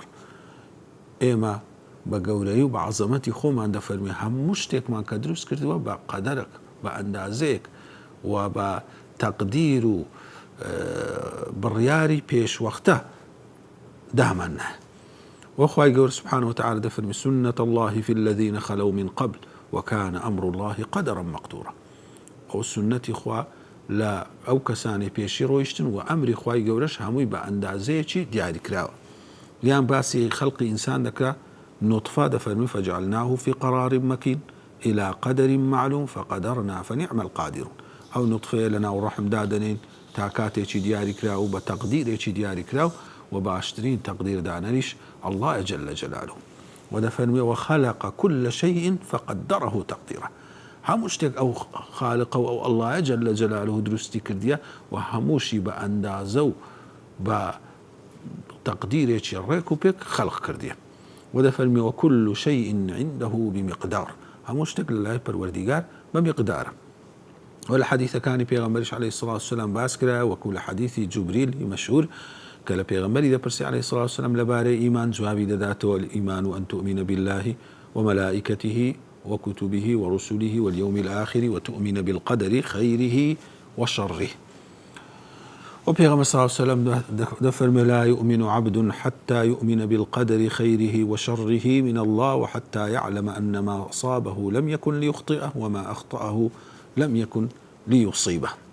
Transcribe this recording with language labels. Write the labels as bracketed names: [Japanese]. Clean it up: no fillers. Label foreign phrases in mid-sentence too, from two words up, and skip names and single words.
[Central Kurdish] ئێمە بە گەورەی و بە عەزەمەتی خۆمان دەفەرمێ هەموو شتێکمان کە دروست کردووە بە قەدەرێک، بە ئەندازەیەک و بە تەقدیر و بڕیاری پێشوەختە دامانە. وخوای گەورە [Arabic] سبحانه وتعالى دەفەرمێ سنة الله في الذين خلوا من قبل وكان أمر الله قدرا مقدورا. [Central Kurdish] ئەو سنەتی خوا لە ئەو کەسانی پێشی ڕۆیشتن و ئەمری خوای گەورەش هەمووی بە ئەندازەیەکی دیاری کراوە. یان باسی خەڵقی ئینسان دەکرا، نطفة دەفەرمێ [Arabic] فجعلناه في قرار مكين إلى قدر معلوم فقدرنا فنعم القادرون. [Central Kurdish] ئەو نطفەیە لە ناو ڕەحمدا دەنێن تا کاتێکی دیاری کرا و بە تەقدیرێکی دیاری کرا و باشترین تەقدیر دانەریش [Arabic] الله جل جلاله. [Central Kurdish] و دەفەرمێ [Arabic] وخلق كل شيء فقدره تقديرا. [Central Kurdish] هەموو شتێک ئەو خالقە و ئەو [Arabic] الله جل جلاله [Central Kurdish] دروستی کردیە و هەمووشی بە ئەندازە و بە تەقدیرێکی ڕێک و پێک خەڵق کردیە. و دەفەرمێ [Arabic] وكل شيء عنده بمقدار. [Central Kurdish] هەموو شتێک لە لای پەروەردیگار بە میقدارە. [Arabic] ولا حديث كان پیغمبرش عليه الصلاة والسلام [Central Kurdish] باس کرا، [Arabic] وكل حديث جبريل مشهور كلا [Central Kurdish] پیغمبری دەپرسی [Arabic] عليه الصلاة والسلام [Central Kurdish] لبارەی ئیمان، جوابی دەداتەوە [Arabic] الإيمان أن تؤمن بالله وملائكته وكتبه ورسله واليوم الآخر وتؤمن بالقدر خيره وشره. وبيغمبر صلى الله عليه وسلم دفرم لا يؤمن عبد حتى يؤمن بالقدر خيره وشره من الله وحتى يعلم أن ما أصابه لم يكن ليخطئه وما أخطأه لم يكن ليصيبه.